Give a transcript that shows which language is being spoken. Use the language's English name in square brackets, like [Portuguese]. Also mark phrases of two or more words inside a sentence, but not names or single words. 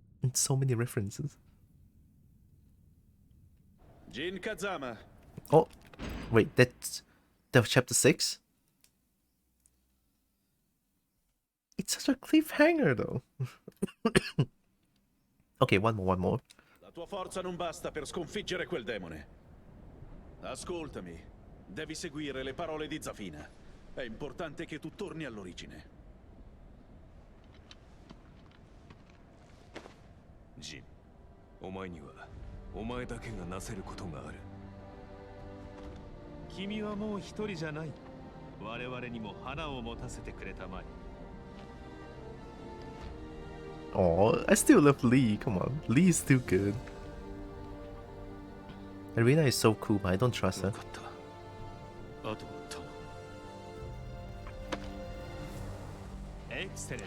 [English] so many references. Jin Kazama. Oh, wait, that's chapter 6? It's such a cliffhanger, though. Okay, one more. [Italian] La tua forza non basta per sconfiggere quel demone. Ascoltami, devi seguire le parole di Zafina. È importante che tu torni all'origine. [Japanese] Jin, お前にはお前だけがなせることがある。君はもう一人じゃない。我々にも花を持たせてくれたまえ。 [English] Oh, I still love Lee. Come on, Lee is still good. And Reina is so cool, but I don't trust her. Excellent.